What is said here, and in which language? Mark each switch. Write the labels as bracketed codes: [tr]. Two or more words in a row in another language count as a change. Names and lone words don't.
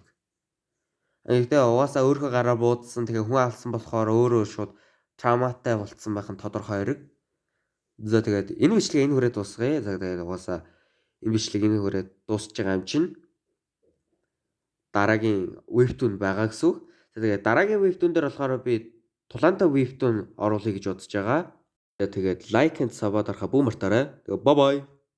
[mn] Тэгээ угаасаа өөрийнхөө гараар буудсан тэгээ хүн алсан болохоор өөрөө шууд травматай болцсон байх нь тодорхой хэрэг. За тэгээд энэ бичлэгээ энэ хүрээд дуусгая. За тэгээд угаасаа энэ бичлэг энэ хүрээд дуусж байгаа юм чинь дараагийн webtoon байгаа гэсэн үг. За тэгээд дараагийн webtoon дээр болохоор би тулаантай webtoon оруулъя гэж бодож байгаа. Тэгээд [en] like and sub [mn] дарахаа бүү мартаарай. Тэгээ [en] bye bye.